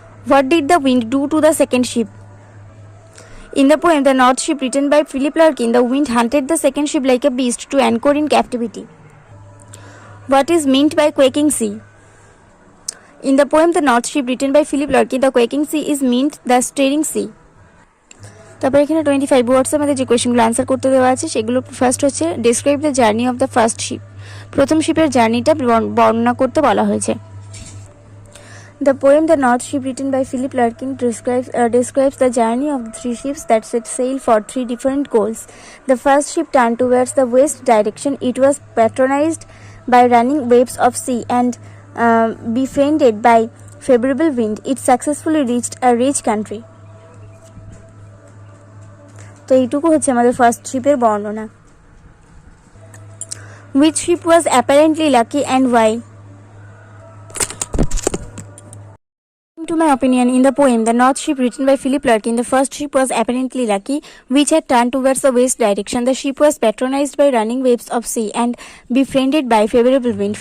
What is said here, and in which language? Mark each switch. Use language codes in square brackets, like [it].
[en] What did the wind do to the second ship? In the poem The North Ship, written by Philip Larkin, the wind hunted the second ship like a beast to anchor in captivity. What is meant by quaking sea? In the poem The North Ship, written by Philip Larkin, the quaking sea is meant the stirring sea. [bn] তারপর এখানে 25 ওয়ার্ডসের মধ্যে যে কোয়েশ্চেনগুলো answer করতে দেওয়া আছে সেগুলো first হচ্ছে [en] Describe the journey of the first ship. [bn] প্রথম শিপের জার্নিটা বর্ণনা করতে বলা হয়েছে। [en] The poem The North Ship, written by Philip Larkin, describes the journey of the 3 ships that set sail for 3 different goals. The first ship turned towards the west direction. It was patronized by running waves of sea and befriended by favorable wind. It successfully reached a rich country. [bn] তো এইটুকু হচ্ছে আমাদের first শিপের বর্ণনা। [en] Which ship was apparently lucky and why? To my opinion, in the poem The North Ship, written by Philip Larkin, the first ship was apparently lucky, which had turned towards the west direction. The ship was patronized by running waves of sea and befriended by favorable wind.